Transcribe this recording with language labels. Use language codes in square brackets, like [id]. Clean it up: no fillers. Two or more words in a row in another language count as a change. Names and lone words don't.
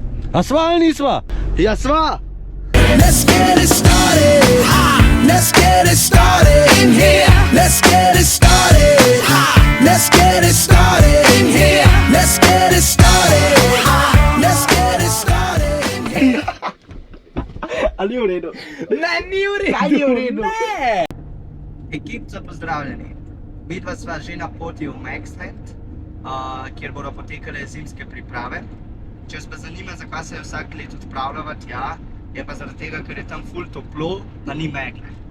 [sl] A sva ali nisva? Ja, sva! [en] Let's get it started. Let's get it started in here. Let's get it started. Let's get it started in here. Let's get it started. Let's get it started in here. [sl] Ali je v redu? Ne, ni v redu. Kaj ni v redu? Ne. Ekipca, pozdravljeni. Midva sva že na poti v Maxland, kjer bodo potekale zimske priprave. Če vas pa zanima, zakaj se vsak let odpravljava tja, je pa zaradi tega, ker je tam ful toplo, da ni megle.